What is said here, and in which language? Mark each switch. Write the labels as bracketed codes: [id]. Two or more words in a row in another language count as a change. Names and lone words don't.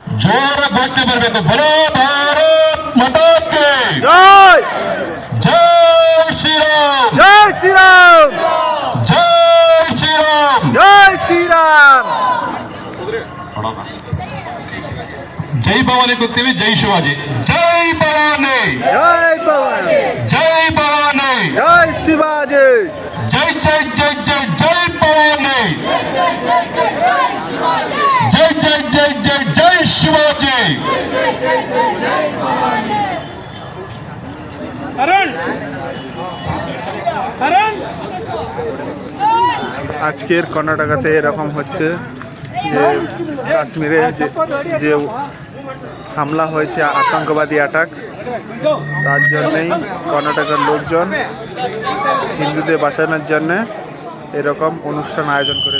[kn] ಜೋರ ಘೋಷಣೆ ಬರಬೇಕು. ಬರೋ ಭಾರತ್ ಮಾತಾಕ್ಕೆ [bn] জয় [kn] ಜೈ ಶ್ರೀರಾಮ್, [bn] জয় শ্রীরাম, [kn] ಜೈ ಶ್ರೀರಾಮ್. [bn] জয় শ্রীরাম। [kn] ಜೈ ಭವಾನಿ ಕೂಗ್ತೀವಿ, ಜೈ ಶಿವಾಜಿ. ಜೈ ಭವಾನಿ, [bn] জয় বাবা, [kn] ಜೈ ಭವಾನಿ, [bn] জয় শিবাজি, [kn] ಜೈ ಜೈ ಜೈ ಜೈ ಜೈ ಭವಾನಿ, ಜೈ ಜೈ ಜೈ ಜೈ ಜೈ ಶಿವಾಜಿ. [bn] আজকের কর্ণাটকাতে এরকম হচ্ছে যে কাশ্মীরে যে হামলা হয়েছে, আতঙ্কবাদী অ্যাটাক, তার জন্যেই কর্ণাটকের লোকজন হিন্দুদের বাঁচানোর জন্যে এরকম অনুষ্ঠান আয়োজন করেছে।